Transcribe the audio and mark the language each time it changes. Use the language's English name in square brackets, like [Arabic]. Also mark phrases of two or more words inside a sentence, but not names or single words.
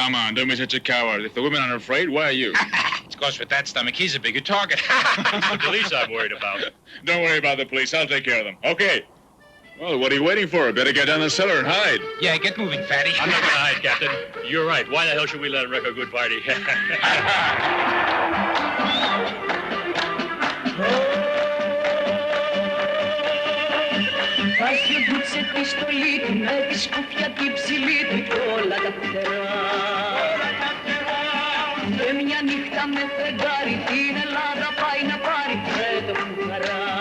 [English] Come on, don't be such a coward. If the women aren't afraid, why are you? Of course, with that stomach, he's a bigger target. The police I'm worried about. Don't worry about the police. I'll take care of them. Okay. Well, what are you waiting for? Better get down the cellar and hide. Yeah, get moving, fatty. I'm not going to hide, Captain. You're right. Why the hell should we let him wreck a good party? [Greek] Βάζει ο Ντούτσε τη στολή του με τη σκούφια την ψηλή του κι όλα τα φτερά. Και μια νύχτα με φεγγάρι την Ελλάδα πάει να πάρει τρέτο κουκαρά.